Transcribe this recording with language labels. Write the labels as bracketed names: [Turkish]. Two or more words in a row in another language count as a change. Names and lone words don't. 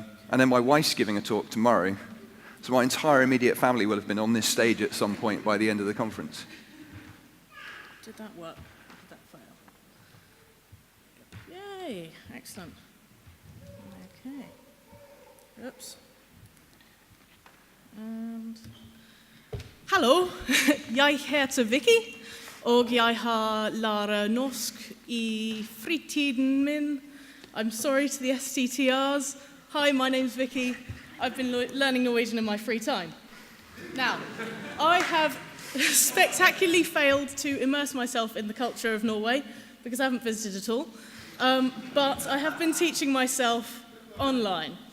[English] And then my wife's giving a talk tomorrow. So my entire immediate family will have been on this stage at some point by the end of the conference. Did that work? Did that fail? Yay, excellent. Okay. Oops. [Norwegian] And hallo, jeg heter Vicky, og jeg har lært norsk I fritiden min. [English] I'm sorry to the STTRs. Hi, my name's Vicky. I've been learning Norwegian in my free time. Now, I have spectacularly failed to immerse myself in the culture of Norway because I haven't visited at all. But I have been teaching myself online.